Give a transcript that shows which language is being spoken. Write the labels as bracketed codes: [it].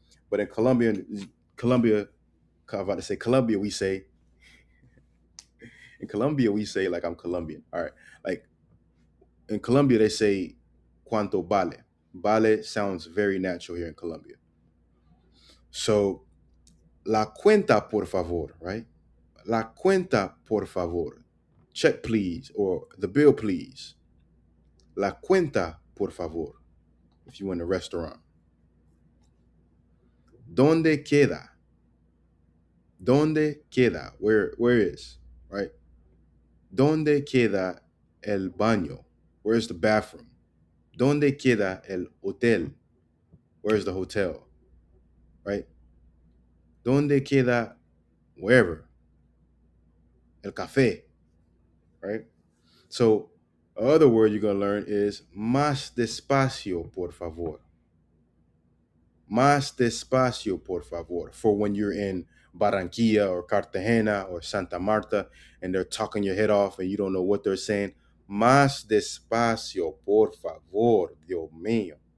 [en] But in Colombia, I'm about to say Colombia, we say in Colombia we say like I'm Colombian. All right, like in Colombia they say [es] cuánto vale. [en] Vale sounds very natural here in Colombia. [es] So la cuenta por favor, right? La cuenta por favor. [en] Check please, or the bill please. [es] La cuenta por favor. [en] If you're in a restaurant. [es] ¿Dónde queda? ¿Dónde queda? [en] Where is? Right? [es] ¿Dónde queda el baño? [en] Where's the bathroom? [es] ¿Dónde queda el hotel? [en] Where's the hotel? Right? [es] ¿Dónde queda wherever? El café, right? [en] So, other word you're going to learn is [es] más despacio, por favor. Más despacio, por favor. [en] For when you're in Barranquilla or Cartagena or Santa Marta and they're talking your head off and you don't know what they're saying. [es] Más despacio, por favor, Dios mío.